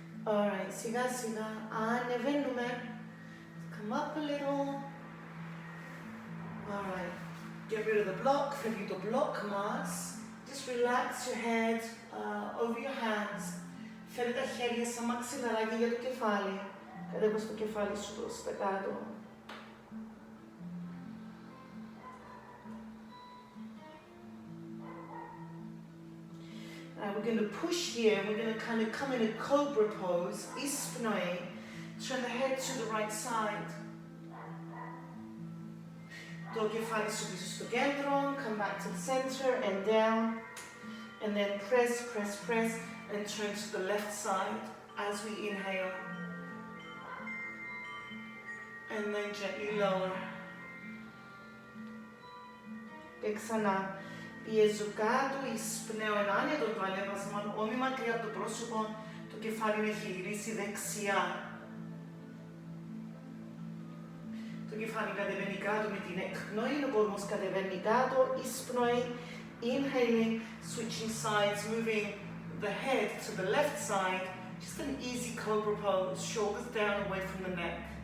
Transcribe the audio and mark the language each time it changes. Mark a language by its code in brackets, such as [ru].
[el] Alright, σιγά σιγά ανεβαίνουμε. [en] Come up a little. Alright, get rid of the block. [el] Φεύγει το block μας. [en] Just relax your head over your hands. [el] Φέρε τα χέρια σαν μαξιλαράκι για το κεφάλι. Κατέβω στο κεφάλι σου προς τα κάτω. [en] We're going to push here, we're going to kind of come in a cobra pose, ispnoe, turn the head to the right side. [el] Το κεφάλι σου πίσω στο κέντρο, [en] come back to the center and down, and then press, press, press, and turn to the left side as we inhale. And then gently lower. [el] Και ξανά. Πιέζω κάτω, εισπνέω ένα άνετο το ανέβασμα, όχι μακριά από το πρόσωπο, το κεφάλι να έχει γυρίσει δεξιά. Το κεφάλι κατεβαίνει κάτω με την εκπνοή, ο κόσμος κατεβαίνει κάτω, εισπνοή, [en] inhaling, switching sides, moving the head to the left side, just an easy cobra pose, shoulders down away from the neck.